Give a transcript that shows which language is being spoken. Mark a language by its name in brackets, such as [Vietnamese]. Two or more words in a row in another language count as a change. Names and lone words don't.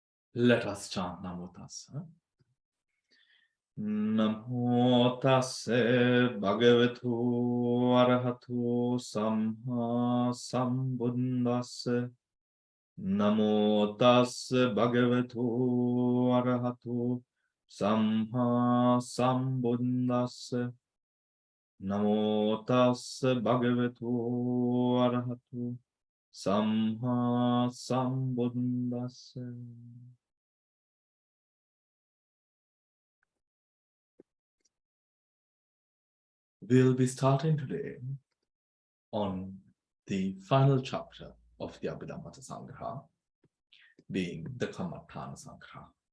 [English] Let us chant [Pali] Namo Tassa. Namo Tassa Bhagavato Arahato Samma Sambuddhassa. Namo Tassa Bhagavato Arahato Samma Sambuddhassa. Namo Tassa Bhagavato Arahato Samma Sambuddhassa. [English] We'll be starting today on the final chapter of the Abhidhamma Sangraha, being the Kammatthana Sangraha.